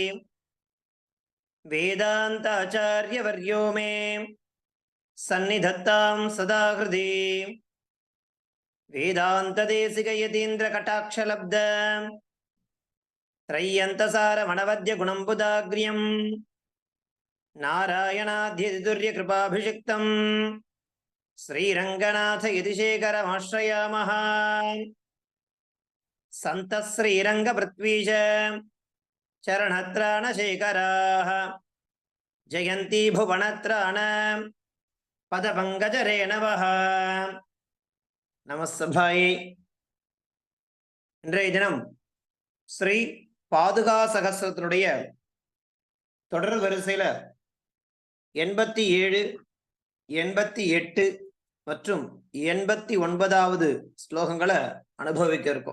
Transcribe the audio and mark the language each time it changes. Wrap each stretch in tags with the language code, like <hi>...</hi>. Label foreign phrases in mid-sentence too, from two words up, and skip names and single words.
<sa>वेदान्ताचार्यवर्यो मे सन्निधत्तां सदा हृदि वेदान्तदेशिकयतीन्द्रकटाक्षलब्ध त्रय्यन्तसारमणवद्यगुणम्बुदाग्र्यं नारायणाद्यतिदुर्यकृपाभिषिक्तं श्रीरङ्गनाथ यतिशेखरमाश्रयामः। सन्तः श्रीरङ्गपृथ्वीश चरणत्राणशेखराः जयन्ती भुवनत्राण पदपङ्कजरेणवः। நமஸ்தபாயே.</sa> <ta>இன்றைய தினம் ஸ்ரீ பாதுகா சகஸ்ரத்தினுடைய தொடர் வரிசையில 87, 88 மற்றும் 89வது ஸ்லோகங்களை அனுபவிக்க இருக்கும்.</ta>